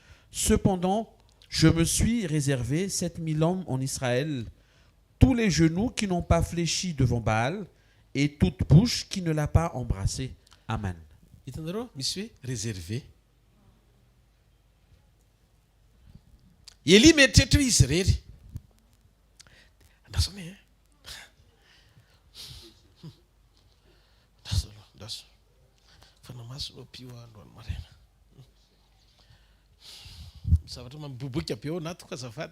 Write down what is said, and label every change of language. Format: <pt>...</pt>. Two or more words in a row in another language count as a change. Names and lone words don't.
<fr>Cependant, je me suis réservé 7000 hommes en Israël, tous les genoux qui n'ont pas fléchi devant Baal et toute bouche qui ne l'a pas embrassé.</fr> <mg>Amen. Hitanareo misy hoe réservé. Eli mieritreritra hoe izy rery. Andasany e. Ndaso. Fa namasonao pio androany maraina. Misy zavatra mamboboka be ao anatiko azafady.</mg>